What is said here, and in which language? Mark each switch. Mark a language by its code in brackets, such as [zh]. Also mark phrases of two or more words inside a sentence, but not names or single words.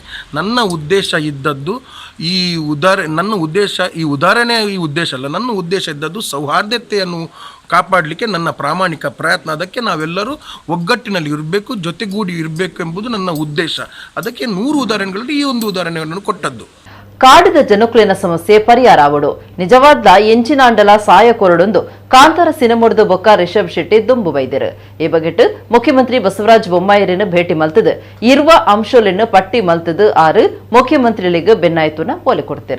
[kn] ನನ್ನ ಉದ್ದೇಶ ಇದ್ದದ್ದು ನನ್ನ ಉದ್ದೇಶ ಅಲ್ಲ. ನನ್ನ ಉದ್ದೇಶ ಇದ್ದದ್ದು ಸೌಹಾರ್ದತೆಯನ್ನು ಕಾಪಾಡಲಿಕ್ಕೆ ನನ್ನ ಪ್ರಾಮಾಣಿಕ ಪ್ರಯತ್ನ. ಅದಕ್ಕೆ ನಾವೆಲ್ಲರೂ ಒಗ್ಗಟ್ಟಿನಲ್ಲಿ ಇರಬೇಕು, ಜೊತೆಗೂಡಿ ಇರಬೇಕು ಎಂಬುದು ನನ್ನ ಉದ್ದೇಶ. ಅದಕ್ಕೆ 100 ಉದಾಹರಣೆಗಳಲ್ಲಿ ಈ ಒಂದು ಉದಾಹರಣೆಯನ್ನು ಕೊಟ್ಟದ್ದು. [tcy] ಕಾಡಿದ ಜನಕುಲಿನ ಸಮಸ್ಯೆ ಪರಿಹಾರ ಆವಡು ನಿಜವಾದ ಎಂಚಿನಾಂಡಲ ಸಾಯ ಕೊರಡೊಂದು ಕಾಂತಾರ ಸಿನಿಮೊಡ್ದು ಬೊಕ್ಕ ರಿಷಬ್ ಶೆಟ್ಟಿ ದುಂಬು ಬೈದಿರು. ಈ ಬಗೆಟ್ ಮುಖ್ಯಮಂತ್ರಿ ಬಸವರಾಜ ಬೊಮ್ಮಾಯಿರನ್ನು ಭೇಟಿ ಮಲ್ತದು ಇರುವ ಅಂಶೋಲೆನ್ನು ಪಟ್ಟಿ ಮಲ್ತದು ಆರು ಮುಖ್ಯಮಂತ್ರಿಗಳಿಗೆ ಬೆನ್ನಾಯ್ತುನ ಓಲೆ ಕೊಡ್ತಿರು.